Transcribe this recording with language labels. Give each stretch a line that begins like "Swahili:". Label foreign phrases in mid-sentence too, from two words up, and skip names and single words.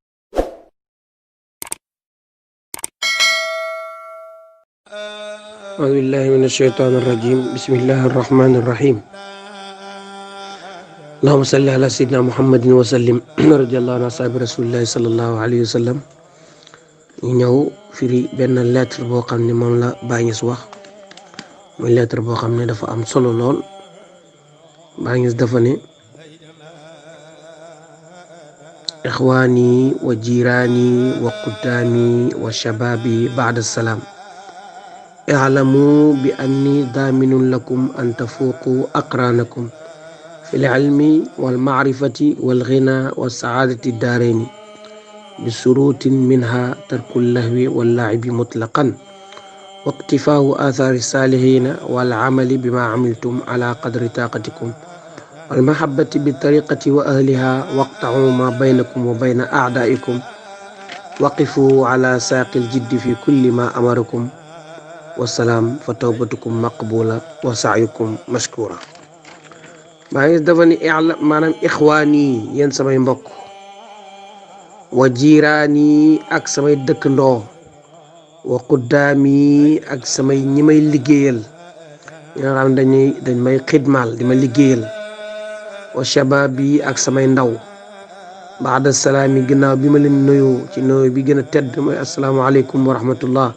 Arabic: أعوذ بالله من الشيطان الرجيم. بسم الله الرحمن الرحيم. اللهم صل على سيدنا محمد وسلم. رضي الله عن أصحاب رسول الله صلى الله عليه وسلم.
Wolof: ñu ñëw firi benn lettre boo xam ne moom la Baye Niass wax muy lettre boo xam ne dafa am solo lool. Baye Niass dafa ne
Arabic: إخواني وجيراني وقدامي وشبابي بعد سلام اعلموا بأني ضامن لكم أن تفوقوا أقرانكم في العلم والمعرفة والغنى والسعادة الدارين بشروط منها ترك اللهو واللعب مطلقا واقتفاء آثار الصالحين والعمل بما عملتم على قدر طاقتكم والمحبة بالطريقة وأهلها واقطعوا ما بينكم وبين أعدائكم وقفوا على ساق الجد في كل ما أمركم والسلام فتوبتكم مقبولة وسعيكم مشكورة.
Wolof: maa ngi dafa ni maanaam ixwaani yéen samay mbokk
Arabic: وجيراني
Wolof: ak samay dëkkandoo
Arabic: وقدامي
Wolof: ak samay ñi may liggéeyal ñi nga xam dañ may xidmaal di ma liggéeyal
Arabic: وشبابي
Wolof: ak samay ndaw
Arabic: بعد سلامي
Wolof: ginnaaw bi ma leen nuyoo ci nuyoo bi gën a tedd mooy
Arabic: السلام عليكم ورحمة الله.